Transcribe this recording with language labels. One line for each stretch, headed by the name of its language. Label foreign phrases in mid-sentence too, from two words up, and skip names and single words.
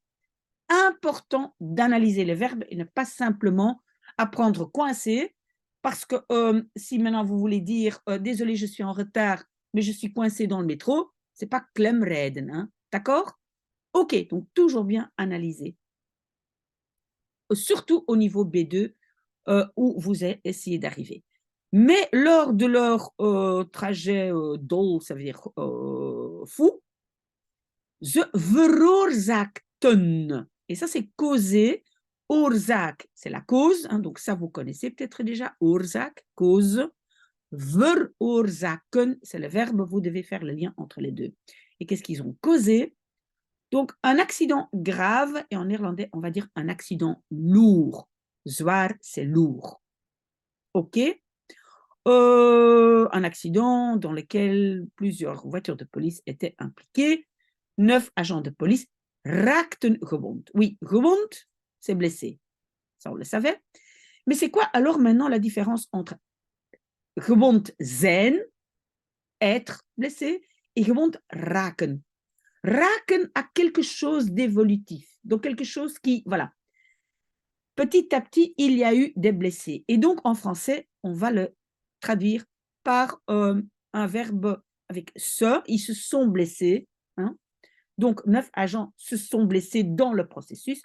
French: Important d'analyser les verbes et ne pas simplement apprendre coincé, parce que si maintenant vous voulez dire désolé, je suis en retard, mais je suis coincé dans le métro, c'est pas klemrijden, hein, d'accord? Ok, donc toujours bien analyser. Surtout au niveau B2 où vous essayez d'arriver. Mais lors de leur trajet dol, ça veut dire fou,
Dutch: ze veroorzaakten.
French: Et ça, c'est causer. Oorzaak, c'est la cause. Hein, donc ça, vous connaissez peut-être déjà. Oorzaak, cause. Veroorzaken, c'est le verbe. Vous devez faire le lien entre les deux. Et qu'est-ce qu'ils ont causé? Donc, un accident grave. Et en néerlandais, on va dire un accident lourd. Zwaar, c'est lourd. OK. Un accident dans lequel plusieurs voitures de police étaient impliquées. 9 agents de police
Dutch: raakten gewond.
French: Oui, gewond, c'est blessé. Ça, on le savait. Mais c'est quoi alors maintenant la différence entre
Dutch: gewond zijn,
French: être blessé, et
Dutch: gewond raken?
French: Raken a quelque chose d'évolutif. Donc quelque chose qui, voilà. Petit à petit, il y a eu des blessés. Et donc en français, on va le traduire par un verbe avec se, ils se sont blessés. Hein? Donc, 9 agents se sont blessés dans le processus.